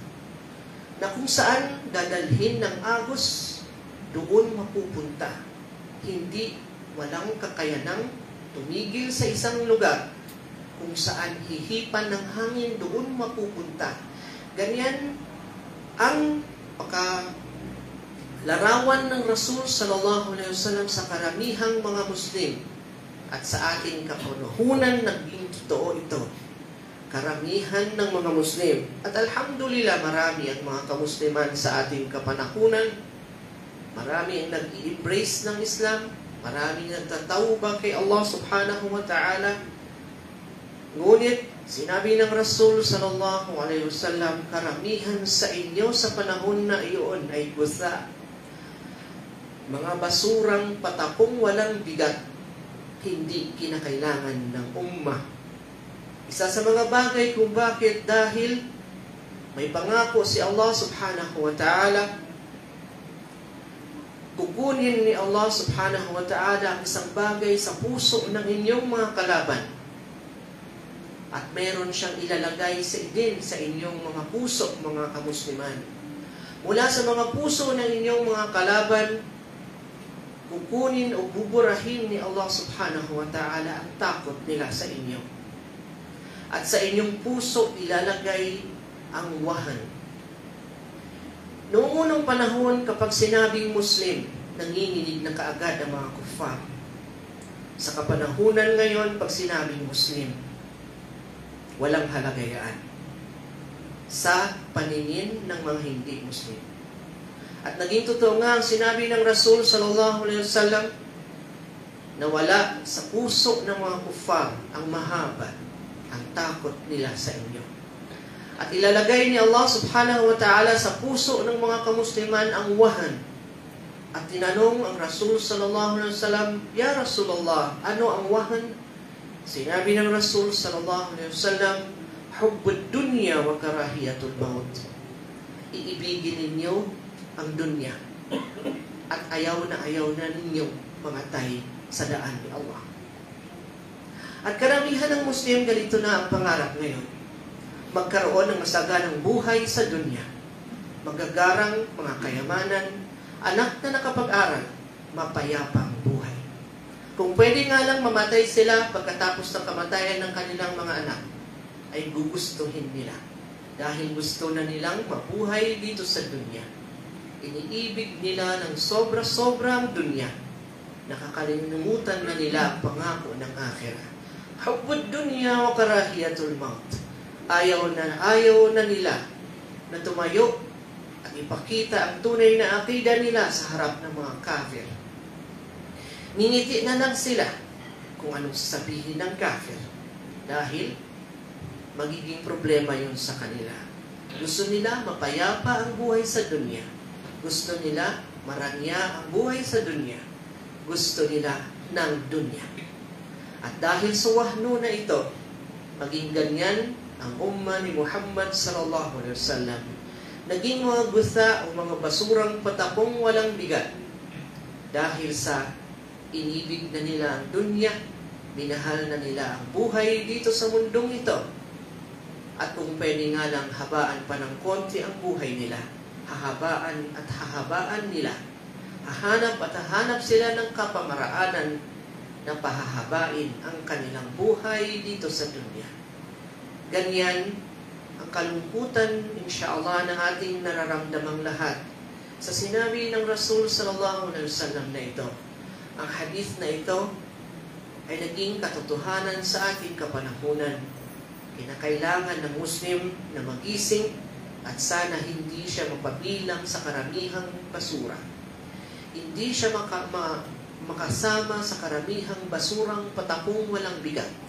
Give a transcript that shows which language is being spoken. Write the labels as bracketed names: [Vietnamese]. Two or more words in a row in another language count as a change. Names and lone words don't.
[Filipino] Na kung saan dadalhin ng agos, doon mapupunta. Hindi walang kakayanang tumigil sa isang lugar kung saan hihipan ng hangin, doon mapupunta. Ganyan ang larawan ng Rasul [Arabic] صلى الله عليه وسلم [Filipino] sa karamihang mga Muslim at sa ating kapanahunan naging totoo ito. Karamihan ng mga Muslim. At alhamdulillah, marami ang mga kamusliman sa ating kapanahunan. Marami ang nag-i-embrace ng Islam. Marami ang nagtatawba kay Allah [Arabic] سبحانه وتعالى. [Filipino] Ngunit, sinabi ng Rasul [Arabic] صلى الله عليه وسلم, [Filipino] karamihan sa inyo sa panahon na iyon ay gusa. Mga basurang patapong walang bigat, hindi kinakailangan ng ummah. Isa sa mga bagay kung bakit, dahil may pangako si Allah [Arabic] سبحانه وتعالى, [Filipino] kukunin ni Allah [Arabic] سبحانه وتعالى [Filipino] ang isang bagay sa puso ng inyong mga kalaban. At meron siyang ilalagay sa inyong mga puso, mga kamusliman. Mula sa mga puso ng inyong mga kalaban, kukunin o buburahin ni Allah [Arabic] سبحانه وتعالى [Filipino] ang takot nila sa inyo. At sa inyong puso ilalagay ang wahan. Noong unang panahon, kapag sinabing Muslim, nanginginig na kaagad ang mga kuffar. Sa kapanahunan ngayon, pag sinabing Muslim, walang halagayan sa paningin ng mga hindi Muslim. At naging totoo nga ang sinabi ng Rasul [Arabic] صلى الله عليه وسلم [Filipino] na wala sa puso ng mga kuffar ang mahaba ang takot nila sa inyo. At ilalagay ni Allah [Arabic] سبحانه وتعالى [Filipino] sa puso ng mga kamusliman ang wahan. At tinanong ang Rasul [Arabic] صلى الله عليه وسلم، يا رسول الله, [Filipino] ano ang wahan? Sinabi ng Rasul [Arabic] صلى الله عليه وسلم، حب الدنيا وكراهية الموت. [Filipino] Iibigin ninyo ang dunya at ayaw na ninyo mamatay sa daan ni Allah. At karamihan ng Muslim, ganito na ang pangarap ngayon. Magkaroon ng masaganang buhay sa dunya. Magagarang mga kayamanan, anak na nakapag-aral, mapayapang buhay. Kung pwede nga lang mamatay sila pagkatapos ng kamatayan ng kanilang mga anak, ay gugustuhin nila. Dahil gusto na nilang mabuhay dito sa dunya. Iniibig nila ng sobra-sobrang dunya. Nakakalimutan na nila ang pangako ng akhirah. [Arabic] حب الدنيا وكراهية الموت. [Filipino] Ayaw na nila na tumayo at ipakita ang tunay na akida nila sa harap ng mga kafir. Ngingiti na lang sila kung anong sasabihin ng kafir dahil magiging problema yun sa kanila. Gusto nila mapayapa ang buhay sa dunya. Gusto nila marangya ang buhay sa dunya. Gusto nila ng dunya. At dahil sa wahno na ito, maging ganyan ang umma ni Muhammad [Arabic] صلى الله عليه وسلم. [Filipino] Naging mga gutha o mga basurang patapong walang bigat. Dahil sa inibig na nila ang dunya, minahal na nila ang buhay dito sa mundong ito. At kung pwede nga lang habaan pa ng konti ang buhay nila, hahabaan at hahabaan nila. Hahanap at hahanap sila ng kapamaraanan na pahahabain ang kanilang buhay dito sa dunya. Ganyan ang kalungkutan, insyaAllah, na ating nararamdamang lahat sa sinabi ng Rasul [Arabic] صلى الله عليه وسلم [Filipino] na ito. Ang hadith na ito ay naging katotohanan sa ating kapanahunan. Kinakailangan ng Muslim na magising at sana hindi siya mapabilang sa karamihang basura. Hindi siya makasama sa karamihang basurang patapong walang bigat.